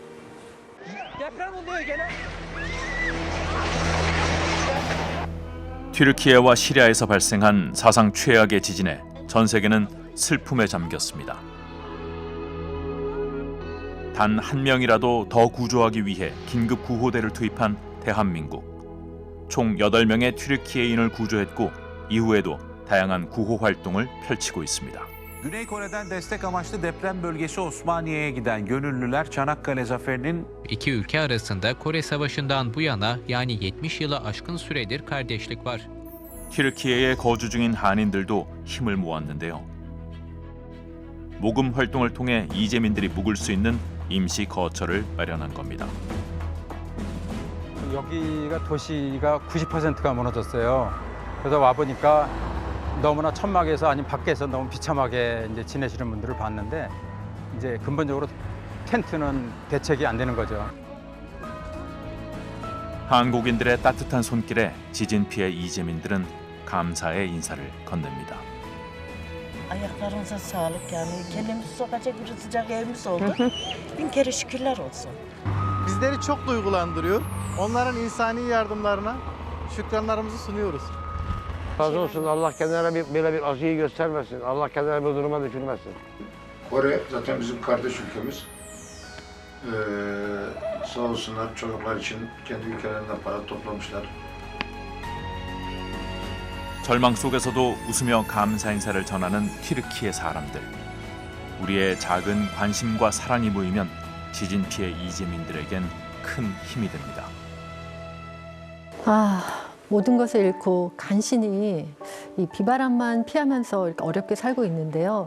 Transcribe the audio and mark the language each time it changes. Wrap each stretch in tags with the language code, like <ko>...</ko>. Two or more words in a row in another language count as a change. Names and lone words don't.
<ko>튀르키예와 시리아에서 발생한 사상 최악의 지진에 전 세계는 슬픔에 잠겼습니다. 단 한 명이라도 더 구조하기 위해 긴급 구호대를 투입한 대한민국. 총 8명의 튀르키예인을 구조했고 이후에도 다양한 구호 활동을 펼치고 있습니다.</ko> <tr>Güney Kore'den destek amaçlı deprem bölgesi Osmaniye'ye giden gönüllüler Çanakkale Zaferi'nin İki ülke arasında Kore Savaşı'ndan bu yana yani 70 yılı aşkın süredir kardeşlik var.</tr> <ko>튀르키예에 거주 중인 한인들도 힘을 모았는데요. 모금 활동을 통해 이재민들이 묵을 수 있는 임시 거처를 마련한 겁니다. 여기가 도시가 90%가 무너졌어요. 그래서 와 보니까 너무나 천막에서 아니면 밖에서 너무 비참하게 이제 지내시는 분들을 봤는데, 이제 근본적으로 텐트는 대책이 안 되는 거죠. 한국인들의 따뜻한 손길에 지진 피해 이재민들은 감사의 인사를 건넵니다.</ko> <tr>Ayaklarınıza sağlık yani. Kendimizi sokacak bir sıcak evimiz oldu. Bin kere şükürler olsun. Bizleri çok duygulandırıyor. Onların insani yardımlarına şükranlarımızı sunuyoruz. Razı olsun. Allah kendilerine böyle bir acıyı göstermesin. Allah kendilerine bu duruma düşürmesin. Kore zaten bizim kardeş ülkemiz. Sağ olsunlar çocuklar için kendi ülkelerinden para toplamışlar.</tr> <ko>절망 속에서도 웃으며 감사 인사를 전하는 튀르키예 사람들. 우리의 작은 관심과 사랑이 모이면 지진 피해 이재민들에겐 큰 힘이 됩니다. 모든 것을 잃고 간신히 이 비바람만 피하면서 이렇게 어렵게 살고 있는데요.</ko>